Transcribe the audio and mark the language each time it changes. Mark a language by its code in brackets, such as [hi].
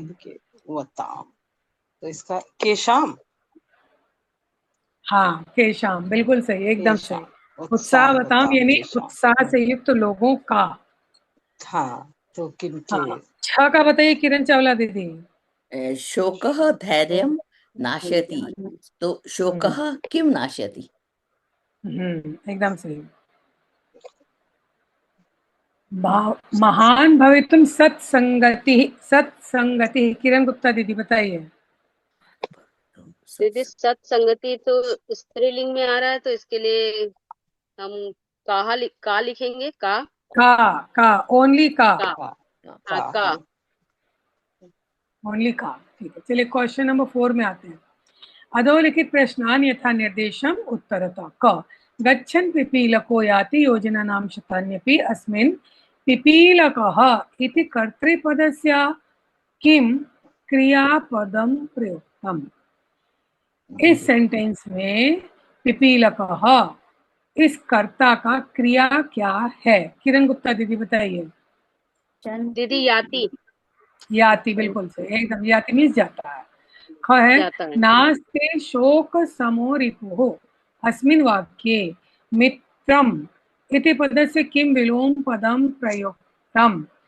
[sa] उत्साह के वताम, तो इसका केशाम, [hi] हाँ केशाम, बिल्कुल सही, एकदम सही। [sa] केशाम, उत्साहवताम उत्साहवताम [hi] यानी [sa] केशाम। [hi] उत्साह से युक्त लोगों का। हाँ, तो किनके। हाँ, छह का बताइए किरण चावला दीदी। [sa] शोकः धैर्यं नाशयति, तो शोकः किम नाशयति। [hi] एकदम सही। [sa] महान भवितुम सत्संगति, सत्संगति, किरण गुप्ता दीदी बताइए। [hi] दीदी सत्संगति तो स्त्रीलिंग में आ रहा है, तो इसके लिए हम का लिखेंगे, का, ओनली का, का, हाँ हाँ, हाँ का। हाँ। ओनली का, ठीक है। चलिए क्वेश्चन नंबर 4 में आते हैं। [sa] अधोलिखित प्रश्नान यथा निर्देशम उत्तरता। क, गच्छन् पिपीलको याति योजनानां शतान्यपि अस्मिन् पिपीलकः इति कर्तृपदस्य किम क्रियापदम प्रयुक्तम। [hi] इस सेंटेंस में पिपीलकः, इस कर्ता का क्रिया क्या है? किरण गुप्ता दीदी बताइए। दीदी याति, याति, बिल्कुल से, एकदम, याति मीन्स जाता है। ख है, जाता है। [sa] नास्ते शोक समो रिपुः अस्मिन् वाक्ये मित्रम इति पदस्य किम विलोम पदम प्रयुक्तम।